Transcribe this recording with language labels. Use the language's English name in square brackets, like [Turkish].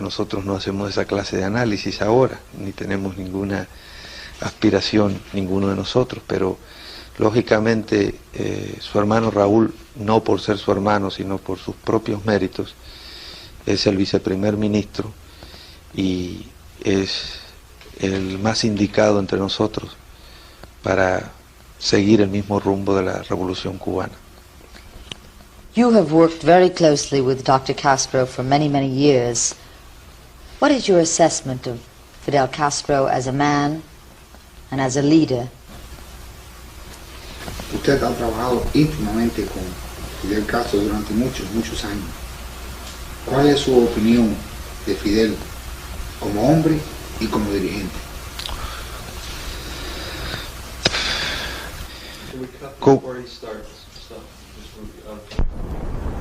[Spanish] Nosotros no hacemos esa clase de análisis ahora, ni tenemos ninguna aspiración, ninguno de nosotros, pero lógicamente su hermano Raúl, no por ser su hermano, sino por sus propios méritos, es el viceprimer ministro y es el más indicado entre nosotros para seguir el mismo rumbo de la Revolución Cubana. [English] You have worked very closely with Dr. Castro for many, many years. What is your assessment of Fidel Castro as a man and as a leader? [Spanish] Usted ha trabajado íntimamente con Fidel Castro durante muchos, muchos años. ¿Cuál es su opinión de Fidel como hombre y como dirigente? Co- [English] Before he starts, so just